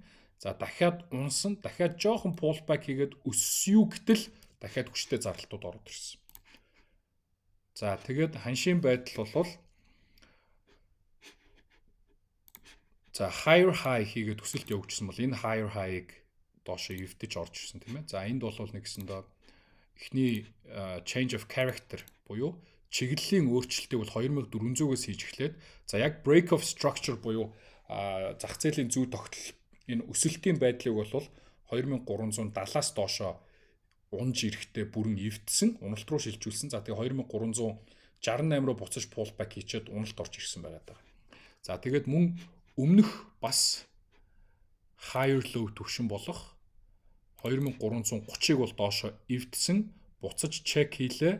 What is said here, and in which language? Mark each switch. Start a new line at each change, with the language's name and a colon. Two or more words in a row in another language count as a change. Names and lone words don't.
Mongolian: За дахиад унсан, дахиад жоохон pullback хийгээд өссөё гэтэл дахиад хүчтэй зарлалтууд ороод ирсэн. За тэгээд ханшийн байдал бол за
English: higher high
Mongolian: хийгээд өсөлт явуулжсэн бол энэ
English: higher high-
Mongolian: ыг доошо эвдэж орж ирсэн тийм ээ. За энд бол нэгсэндээ эхний
English: change of character
Mongolian: буюу чиглэлийн өөрчлөлтийг бол 2400-өөс хийж эхлээд за яг
English: break of structure
Mongolian: буюу зах зээлийн зүй тогтол энэ өсөлтийн байдлыг бол 2370-аас доошо унж ирэхдээ бүрэн эвдсэн, уналт руу шилжүүлсэн. За тэгээ 2368 руу буцаж pullback хийчихэд уналт орж ирсэн байгаад байгаа. За тэгээд мөн өмнөх бас
English: higher low
Mongolian: төвшин болох 2330-ыг бол доошо эвдсэн, буцаж чек хийлээ.